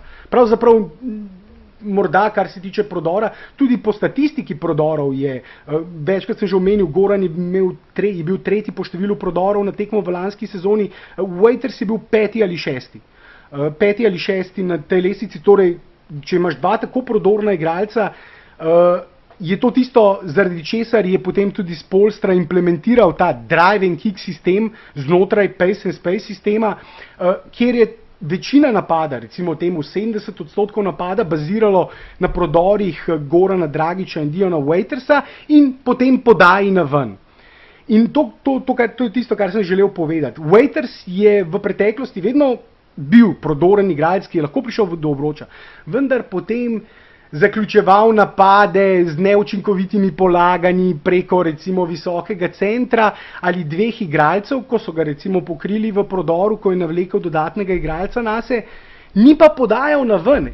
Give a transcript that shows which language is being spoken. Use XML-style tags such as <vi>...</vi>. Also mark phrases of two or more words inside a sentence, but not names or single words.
<sl>Pravzaprav morda, kar se tiče prodora, tudi po statistiki prodorov je, večkrat sem že omenil, Goran je bil tretji po številu prodorov na tekmo v lanski sezoni, Waiters je bil peti ali šesti na tej lestvici, torej, če imaš dva tako prodorna igralca, je to tisto, zaradi česar je potem tudi Spoelstra implementiral ta</sl> <en>drive and kick</en> <sl>sistem znotraj</sl> <en>pace and space</en> <sl>sistema, kjer je večina napada, recimo temu 70% napada, baziralo na prodorih Gorana Dragića in Diona Waitersa in potem podaji na ven. In to je tisto, kar sem želel povedati. Waiters je v preteklosti vedno bil prodoren igralec, ki je lahko prišel do obroča, vendar potem zaključeval napade z neučinkovitimi polaganji preko recimo visokega centra ali dveh igralcev, ko so ga recimo pokrili v prodoru, ko je navlekel dodatnega igralca nase, ni pa podajal na ven.</sl>